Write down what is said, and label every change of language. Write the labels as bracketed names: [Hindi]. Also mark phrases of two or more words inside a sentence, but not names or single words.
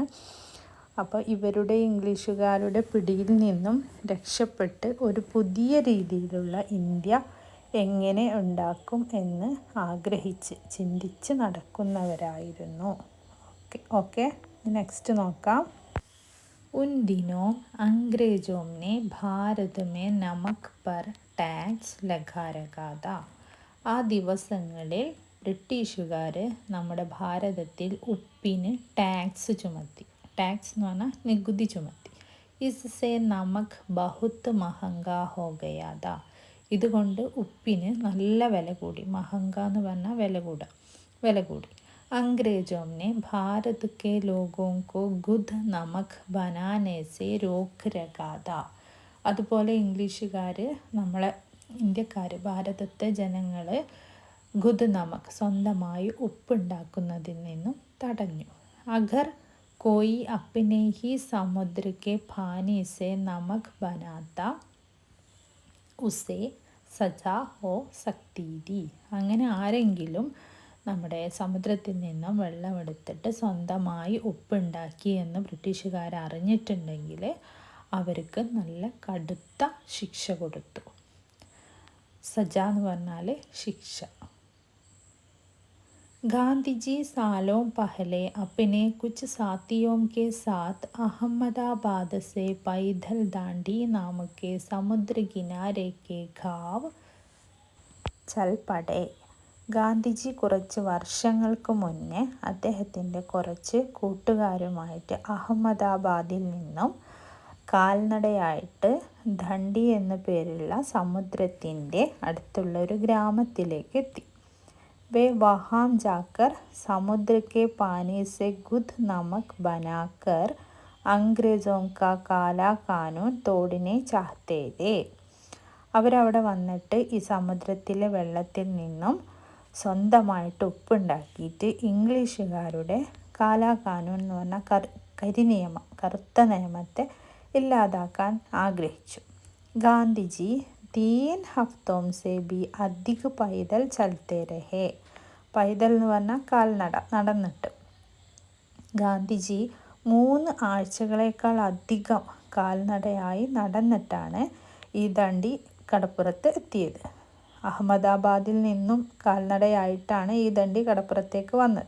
[Malayalam] അപ്പോൾ ഇവരുടെ ഇംഗ്ലീഷുകാരുടെ പിടിയിൽ നിന്നും രക്ഷപ്പെട്ട് ഒരു പുതിയ രീതിയിലുള്ള ഇന്ത്യ എങ്ങനെ ഉണ്ടാക്കും എന്ന് ആഗ്രഹിച്ച് ചിന്തിച്ച് നടക്കുന്നവരായിരുന്നു. ഓക്കെ നെക്സ്റ്റ് നോക്കാം. [Hindi] उन दिनों अंग्रेजों ने भारत में नमक पर टैक्स लगा रखा था. [Malayalam] ആ ദിവസങ്ങളിൽ ബ്രിട്ടീഷുകാർ നമ്മുടെ ഭാരതത്തിൽ ഉപ്പിന് ടാക്സ് ചുമത്തി. ടാക്സ് എന്ന് പറഞ്ഞാൽ നികുതി ചുമത്തി. [Hindi] इससे नमक बहुत महंगा हो गया था. [Malayalam] ഇതുകൊണ്ട് ഉപ്പിന് നല്ല വില കൂടി. മഹങ്ക എന്ന് പറഞ്ഞാൽ വില കൂടി. [Hindi] അംഗ്രേജോं ने भारत के लोगों को गुद नमक बनाने से रोक रखा था. [Malayalam] അതുപോലെ ഇംഗ്ലീഷുകാർ നമ്മളെ ഇന്ത്യക്കാർ, ഭാരതത്തെ ജനങ്ങൾ [Hindi] खुद नमक, [Malayalam] സ്വന്തമായി ഉപ്പുണ്ടാക്കുന്നതിൽ നിന്നും തടഞ്ഞു. [Hindi] അഗർ कोई अपने ही समुद्र के पानी से नमक बनाता उसे सजा हो सकती थी. [Malayalam] അങ്ങനെ ആരെങ്കിലും നമ്മുടെ സമുദ്രത്തിൽ നിന്നും വെള്ളമെടുത്തിട്ട് സ്വന്തമായി ഉപ്പുണ്ടാക്കി എന്ന് ബ്രിട്ടീഷുകാർ അറിഞ്ഞിട്ടുണ്ടെങ്കിൽ അവർക്ക് നല്ല കടുത്ത ശിക്ഷ കൊടുത്തു. സജ എന്ന് പറഞ്ഞാൽ ശിക്ഷ. [Hindi] गांधी जी सालों पहले अपने कुछ साथियों के साथ अहमदाबाद से पैदल दांडी नाम के समुद्र किनारे के गांव चल पड़े. [Malayalam] ഗാന്ധിജി കുറച്ച് വർഷങ്ങൾക്ക് മുന്നേ അദ്ദേഹത്തിൻ്റെ കുറച്ച് കൂട്ടുകാരുമായിട്ട് അഹമ്മദാബാദിൽ നിന്നും കാൽനടയായിട്ട് ദണ്ഡി എന്ന പേരുള്ള സമുദ്രത്തിൻ്റെ അടുത്തുള്ള ഒരു ഗ്രാമത്തിലേക്ക് എത്തി. [Hindi] वे वहाँ जाकर समुद्र के पानी से गुद नमक बनाकर अंग्रेजों का काला कानून तोड़ने चाहते थे. [Malayalam] അവരവിടെ വന്നിട്ട് ഈ സമുദ്രത്തിലെ വെള്ളത്തിൽ നിന്നും സ്വന്തമായിട്ട് ഉപ്പുണ്ടാക്കിയിട്ട് ഇംഗ്ലീഷുകാരുടെ [Hindi] काला कानून [Malayalam] എന്ന് പറഞ്ഞാൽ കരിനിയമം, കറുത്ത നിയമത്തെ ഇല്ലാതാക്കാൻ ആഗ്രഹിച്ചു. [Hindi] ഗാന്ധിജി 3 हफ्तों से भी अधिक पैदल चलते रहे. [Malayalam] പൈതൽ എന്ന് പറഞ്ഞാൽ കാൽനട, നടന്നിട്ട്. ഗാന്ധിജി 3 ആഴ്ചകളേക്കാൾ അധികം കാൽനടയായി നടന്നിട്ടാണ് ഈ ദണ്ഡി കടപ്പുറത്ത് എത്തിയത്. അഹമ്മദാബാദിൽ നിന്നും കാൽനടയായിട്ടാണ് ഈ ദണ്ഡി കടപ്പുറത്തേക്ക് വന്നത്.